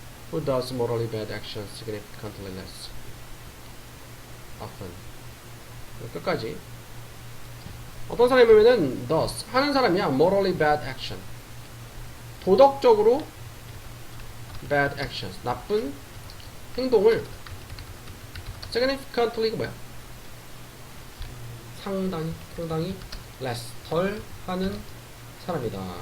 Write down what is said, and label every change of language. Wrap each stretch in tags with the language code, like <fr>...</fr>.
<en>Who does morally bad actions significantly less often.</en> <ko>끝까지. 어떤 사람이면은 does, 하는 사람이야.</ko> <en>morally bad action,</en> <ko>도덕적으로</ko> <en>bad actions,</en> <ko>나쁜 행동을 significantly가 뭐야? 상당히 less, 덜 하는 사람이다.</ko>